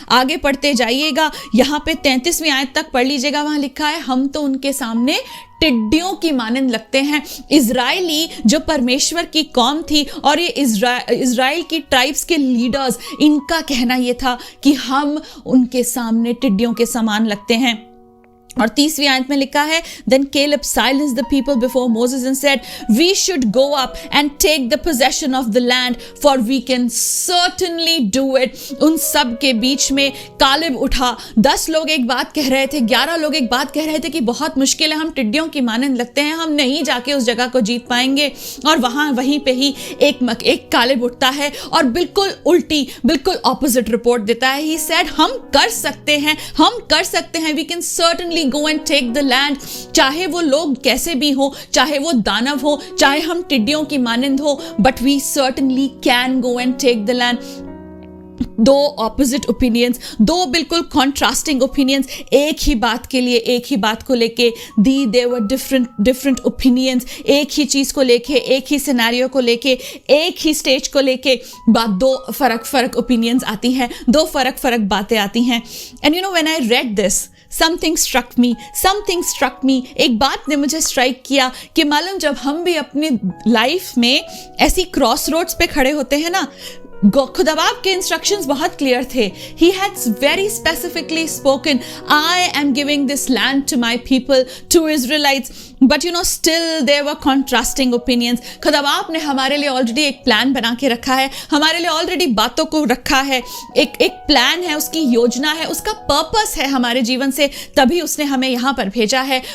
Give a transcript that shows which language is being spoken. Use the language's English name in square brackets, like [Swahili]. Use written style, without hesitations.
[Hindi] आगे पढ़ते जाइएगा, यहाँ पे 33वीं आयत तक पढ़ लीजिएगा, वहाँ लिखा है, हम तो उनके सामने टिड्डियों की मानंद लगते हैं। इजराइली जो परमेश्वर की कौम थी और ये इजराइल की ट्राइब्स के लीडर्स, इनका कहना ये था कि हम उनके सामने टिड्डियों के समान लगते हैं। और 30वीं आयत में लिखा है, [English] then Caleb silenced the people before Moses and said, we should go up and take the possession of the land, for we can certainly do it. [Hindi] उन सब के बीच में कालिब उठा। 10 लोग एक बात कह रहे थे, 11 लोग एक बात कह रहे थे कि बहुत मुश्किल है, हम टिड्डियों की मानंद लगते हैं, हम नहीं जाके उस जगह को जीत पाएंगे। और वहीं पे ही एक कालिब उठता है और बिल्कुल उल्टी, बिल्कुल ऑपोजिट रिपोर्ट देता है। [English] He said, [Hindi] हम कर सकते हैं, [English] we can certainly go and take the land. [Hindi] चाहे वो लोग कैसे भी हो, चाहे वो दानव हो, चाहे हम टिड्डियों की मानंद हो, [English] but we certainly can go and take the land. [Hindi] 2 opposite opinions, 2 बिल्कुल कॉन्ट्रास्टिंग ओपिनियंस, एक ही बात के लिए, एक ही बात को लेके दी, [English] they were different opinions, [Hindi] एक ही चीज़ को लेके, एक ही सिनेरियो को लेके, एक ही स्टेज को लेके बात, 2 फर्क ओपिनियंस आती हैं, 2 फर्क बातें आती हैं। [English] And you know, when I read this, something struck me. [Hindi] एक बात ने मुझे स्ट्राइक किया कि मालूम, जब हम भी अपनी लाइफ में ऐसी क्रॉस रोड्स पे खड़े होते हैं ना, खुदाबाब के इंस्ट्रक्शंस बहुत क्लियर थे। [English] He had very specifically spoken, I am giving this land to my people, to Israelites. But you know, still there were contrasting opinions. [Hindi] खुदाबाब ने हमारे लिए ऑलरेडी एक प्लान बना के रखा है, हमारे लिए ऑलरेडी बातों को रखा है, एक प्लान है, उसकी योजना है, उसका पर्पस है हमारे जीवन से, तभी उसने हमें यहाँ पर भेजा है।